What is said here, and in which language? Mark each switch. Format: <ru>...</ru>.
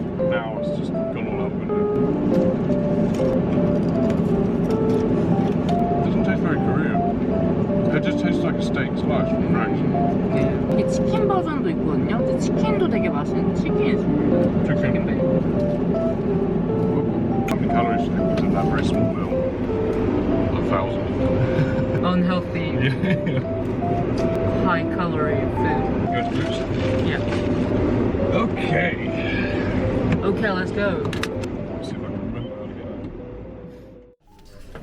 <en>Now it's just gone all out the window. Doesn't taste very Korean. It just tastes like a steak slice from fresh.</en> <ko>이게 치킨 버전도 있거든요. 근데 치킨도 되게 맛있는 치킨이 치킨 베이크.</ko> <en>How many calories do you think was in that very small meal? 1,000. Unhealthy, Yeah. high calorie food. Go to Boots? Yeah. Okay. Okay, let's go. Let's see if I can remember how to get that.</en>